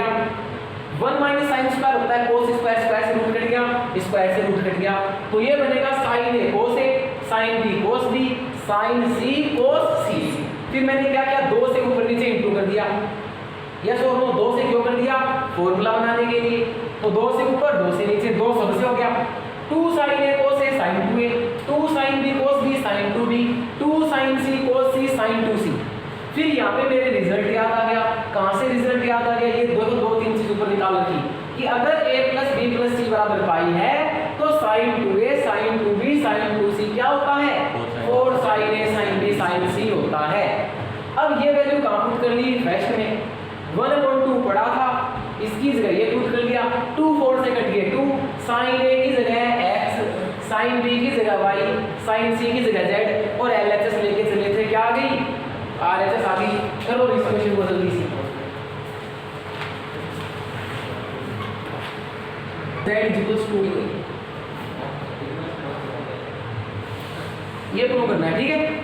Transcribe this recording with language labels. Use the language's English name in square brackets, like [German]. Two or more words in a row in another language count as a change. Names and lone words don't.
[Hindi] 1 [English] minus sine square [Hindi] होता है [English] cos square, square [Hindi] से रूट कट गया, स्क्वायर से रूट कट गया, तो ये बनेगा [English] sine A cos A, sine B cos B, sine C cos C. [Hindi] फिर मैंने क्या किया, 2 से ऊपर नीचे इंटू कर दिया, यस और नो? 2 से क्यों कर दिया? फॉर्मूला बनाने के लिए। तो 2 से ऊपर 2 से नीचे, 2 सबसे हो गया, [English] 2 sin a cos a sin 2a, 2 sin b cos b sin 2b, 2 sin c cos c sin 2c। [Hindi] फिर यहाँ पे मेरे रिजल्ट याद आ गया। कहाँ से रिजल्ट याद आ गया? ये दो तीन चीज ऊपर निकाल रखी कि अगर [English] a plus b plus c [Hindi] बराबर पाई है तो [English] sin 2a sin 2b sin 2c [Hindi] क्या होता है? [English] 4 sin a sin b sin c [Hindi] होता है। अब ये वैल्यू कहाँ पुट कर ली? फर्स्ट में 1/2 पड़ा था, इसकी जगह ये पुट कर लिया, 2 4 से कट गए 2, [English] sin a [Hindi] की जगह x, [English] sin b [Hindi] की जगह y, [English] sin c [Hindi] की जगह z, और LHS लेके चले थे, क्या आ गई? RHS आ गई। करो इस क्वेश्चन को जल्दी से। [English] z equals to [Hindi] ये प्रूव करना है, ठीक है।